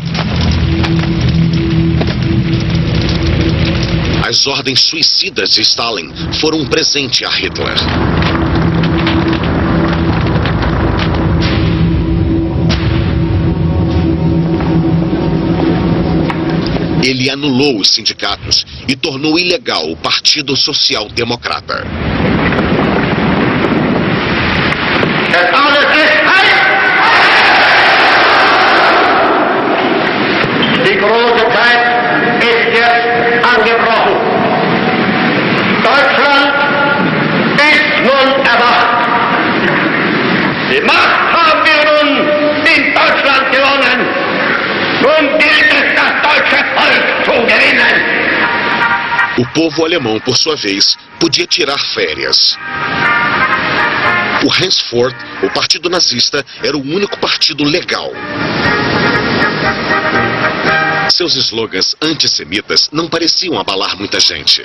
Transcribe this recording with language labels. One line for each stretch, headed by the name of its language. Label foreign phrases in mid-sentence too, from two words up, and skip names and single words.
Portuguese: As ordens suicidas de Stalin foram um presente a Hitler. Ele anulou os sindicatos e tornou ilegal o Partido Social Democrata.
German: Die große Zeit ist jetzt angebrochen. Deutschland ist nun erwacht. Die Macht haben wir nun in Deutschland gewonnen. Nun gilt es, das deutsche Volk zu gewinnen.
Portuguese: O povo alemão, por sua vez, podia tirar férias. O henceforth, o partido nazista, era o único partido legal. Seus slogans antissemitas não pareciam abalar muita gente.